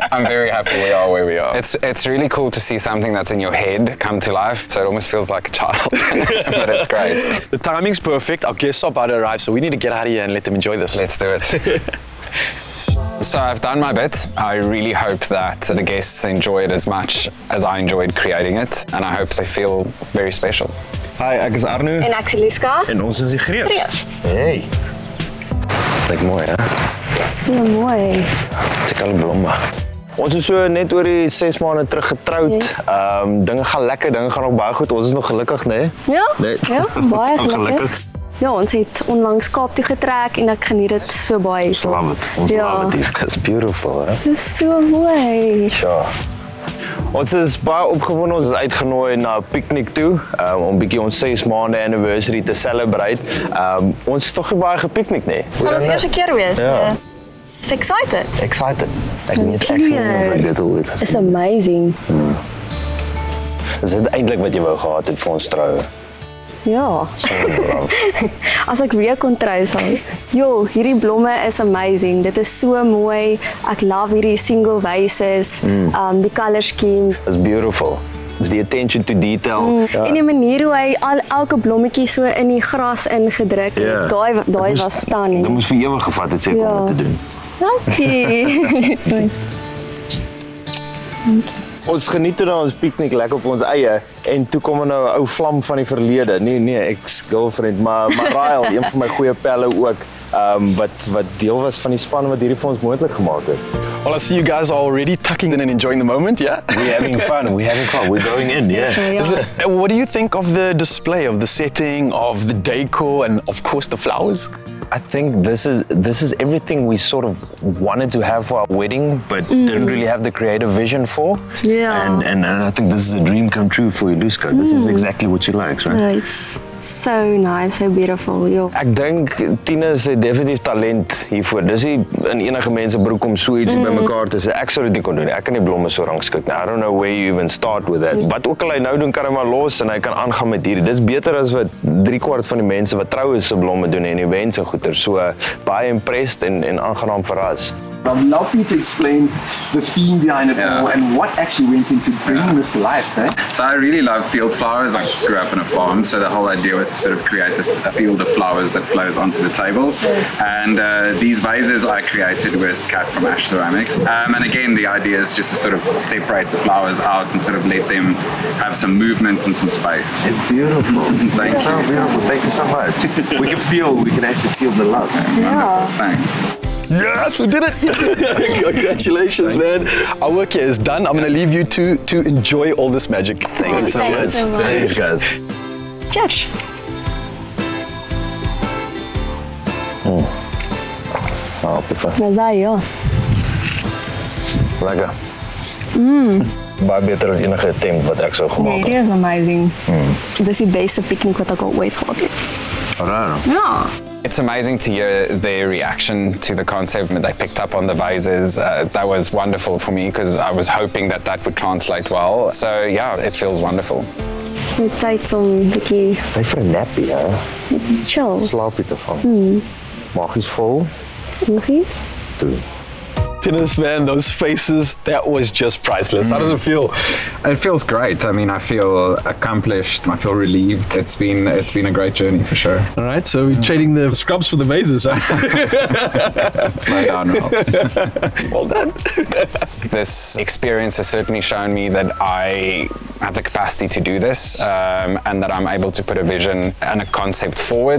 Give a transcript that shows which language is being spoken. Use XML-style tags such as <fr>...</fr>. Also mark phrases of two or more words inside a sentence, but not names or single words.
<en>I'm very happy we are where we are. It's really cool to see something that's in your head come to life, so it almost feels like a child, but it's great. The timing's perfect. Our guests are about to arrive, so we need to get out of here and let them enjoy this. Let's do it. So I've done my bit. I really hope that the guests enjoy it as much as I enjoyed creating it, and I hope they feel very special. Hi,</en> <af>ek is Arno. En ek is Liska. En ons is die Greefs. Hey. Lyk mooi, hè? So mooi. Check al die blomme. Ons is so net oor die 6 maande terug getroud. Yes. Dinge gaan lekker, dinge gaan ook baie goed. Ons is nog gelukkig, né? Ja, Nee. ja, baie Ons is gelukkig. Ja, ons het onlangs Kaap toe getrek en ek geniet dit so baie. Ons love it. Ons love it hier.</af> <en>It's beautiful,</en> <af>hè? Dit is so mooi. Ja. Ons is baie opgewonde, ons is uitgenooi na 'n piknik toe om bietjie ons 6 maande anniversary te celebrate. Ons is tog baie gepiknik, né? Gaan ons eerste keer wees. Ja.</af> <en>It's excited.</en> <af>Excited. Ek Dankie. weet ek nie of ek dit ooit</af> <en>It's amazing.</en> <af>Is dit eintlik wat jy wou gehad het vir ons troue? Ja. So love. As ek weer kon trou sal. Jo, hierdie blomme is amazing. Dit is so mooi. Ek love hierdie</af> <en>single vases.</en> <af>Die</af> <en>color scheme. It's beautiful. It's the attention to detail.</en> <af>Ja. En die manier hoe hy elke blommetjie so in die gras ingedruk het. Ja. Daai was stunning. Dit moes vir ewig gevat het seker om dit te doen. Dankie. Nice. Ons geniet toe nou ons piknik lekker op ons eie en toe kom nou 'n ou vlam van die verlede. Nee, ex-girlfriend, maar Rael, een van my goeie pelle ook. Wat deel was van die span wat hierdie vir ons moontlik gemaak het.</af> <en>Well, I see you guys are already tucking in and enjoying the moment, yeah? We're having fun. We're going in, yeah. What do you think of the display, of the setting, of the decor, and of course the flowers? I think this is everything we sort of wanted to have for our wedding, but didn't really have the creative vision for. Yeah. And I think this is a dream come true for Iluska. This is exactly what she likes, right? Yeah, it's so nice, so beautiful.</en> <af>Ek dink Thinus het definitief talent hiervoor. Dis nie in enige mens se broek om so ietsie bymekaar te sit. Ek sou dit nie kon doen nie. Ek kan nie blomme so rangskik nie.</af> <en>I don't know where you even start with that.</en> <af>Wat ook al hy nou doen, kan hy maar los en hy kan aangaan met hierdie. Dis beter as wat 3/4 van die mense wat trou is se blomme doen en events en goeder. So baie impressed en aangenaam verras.</af> <en>I'd love for you to explain the theme behind it all and what actually went into bringing this to life, eh? So I really love field flowers. I grew up in a farm, so the whole idea was to sort of create this field of flowers that flows onto the table. And these vases I created with Kat from Ash Ceramics. And again, the idea is just to sort of separate the flowers out and sort of let them have some movement and some space. It's beautiful. Thank you. Beautiful. Thank you so much. we can actually feel the love. Wonderful. Thanks. Yes, we did it! Congratulations, man. Our work here is done. I'm going to leave you to enjoy all this magic. Thank you so much. Thanks, guys. Cheers. Oh, piffer.</en> <af>Dis hy, ja. Lekker. Baie beter as enige attempt wat ek sou gemaak het.</af> <en>It is amazing.</en> <af>Dis die beste picnic wat ek al ooit gehad het. Alright. Ja.</af> <en>It's amazing to hear their reaction to the concept. They picked up on the vases. That was wonderful for me because I was hoping that that would translate well. So yeah, it feels wonderful.</en> <af>Dis net tyd om 'n bietjie Tyd vir 'n nappie, ja. chill. Slaapie te van. Magies vol. Noggies. Toe.</af> <en>Thinus, man, those faces, that was just priceless. How does it feel? It feels great. I mean, I feel accomplished. I feel relieved. It's been a great journey for sure. All right, so we're trading the scrubs for the vases, right? Slow down, Rob. Well done. This experience has certainly shown me that I have the capacity to do this and that I'm able to put a vision and a concept forward.</en>